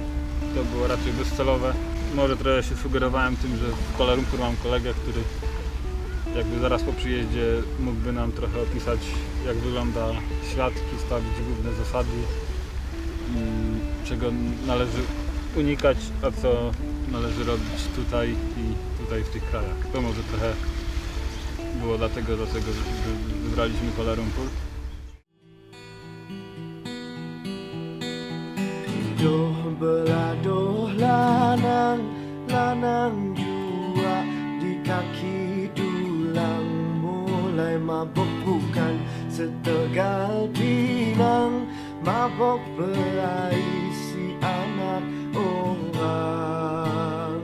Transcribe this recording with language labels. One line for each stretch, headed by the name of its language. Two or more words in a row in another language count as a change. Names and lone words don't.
Polish: To było raczej bezcelowe. Może trochę się sugerowałem tym, że w Kuala Lumpur mam kolegę, który jakby zaraz po przyjeździe mógłby nam trochę opisać, jak wygląda świat, przedstawić główne zasady, czego należy unikać, a co należy robić tutaj i tutaj w tych krajach. To może trochę było dlatego wybraliśmy Kuala Lumpur.
Malay: Doh beladoh lanang, lanang jua di kaki dulang. Mulai mabok bukan setegal pinang, mabok berisi anak orang.